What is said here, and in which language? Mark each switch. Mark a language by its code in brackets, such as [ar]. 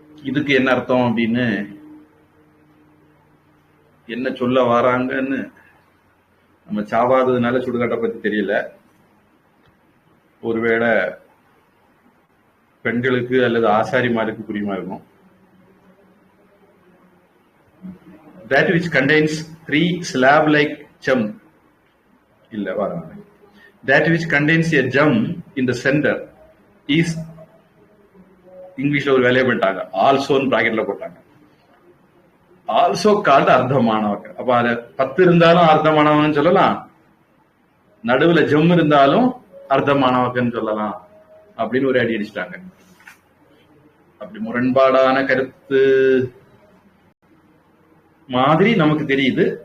[ta] இதுக்கு என்ன அர்த்தம் அப்படின்னு என்ன சொல்ல வராங்கன்னு நம்ம சாவாததுனால சுடுகாட்டை பத்தி தெரியல. ஒருவேளை பெண்களுக்கு அல்லது ஆசாரிமாருக்கு புரியுமா இருக்கும். [en] That which contains 3 slab-like gem. [ta] இல்ல வராங்க. [en] That which contains a gem in the center is, [ta] இங்கிலீஷ்ல ஒரு வேலையை பண்ணிட்டாங்க, ஆல்சோன்னு பிராக்கெட்ல போட்டாங்க. Also called அர்த்தமானவங்க. அப்ப அது 10 இருந்தாலும் அர்த்தமானவங்கன்னு சொல்லலாம், நடுவுல ஜெம் இருந்தாலும் அர்த்தமானவங்கன்னு சொல்லலாம் அப்படின்னு ஒரு அடி அடிச்சிட்டாங்க. அப்படி முரண்பாடான கருத்து மாதிரி நமக்கு தெரியுது.